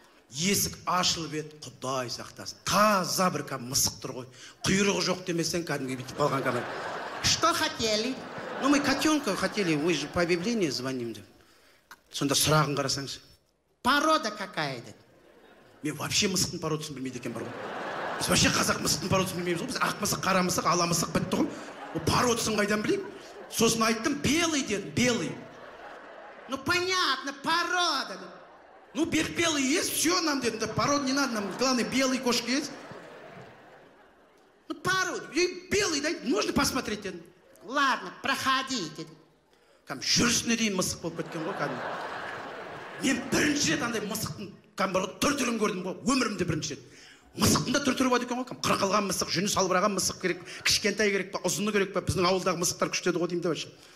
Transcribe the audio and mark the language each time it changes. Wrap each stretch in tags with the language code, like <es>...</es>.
<kk>Есік ашылып еді, Құдай сақтасын. Таза бір мысық тұр ғой. Құйрығы жоқ демесең, кәдімгі бітіп қалған қана.</kk> <ru>Что хотели? Ну, мы котенка хотели, вы же по объявлению звоним</ru> <kk>деп. Сонда сұрағын қарасаңыз.</kk> <ru>Порода какая</ru> <kk>деді. Мен</kk> <ru>вообще</ru> <kk>мысықтың породасын білмейді екен бар ғой. Біз</kk> <ru>вообще</ru> <kk>қазақ мысықтың породасын білмейміз ғой. Біз ақ мысық, қара мысық, ала мысық бітті ғой. Ол породасын қайдан білейік? Сосын айттым,</kk> <ru>белый</ru> <kk>дедім,</kk> <ru>белый. Ну понятно, порода. Ну белый есть, все нам</ru> <kk>дедім.</kk> <ru>Порода не надо, нам главное белый кошки есть. Ну порода, белый дайте, можно посмотреть</ru> <kk>дедім.</kk> <ru>Ладно, проходите.</ru> <kk>Кәм жүрісіне дейін мысық болып кеткен ғой кәдімгі. Мен бірінші рет андай мысықтың түр-түрін көрдім ғой, өмірімде бірінші рет. Мысықтың да түр-түрі бар екен ғой, қырқылған мысық, жүні салбыраған мысық керек, кішкентай керек па, ұзыны керек па, біздің ауылдағы мысықтар күштеді ғой деймін де башы.</kk>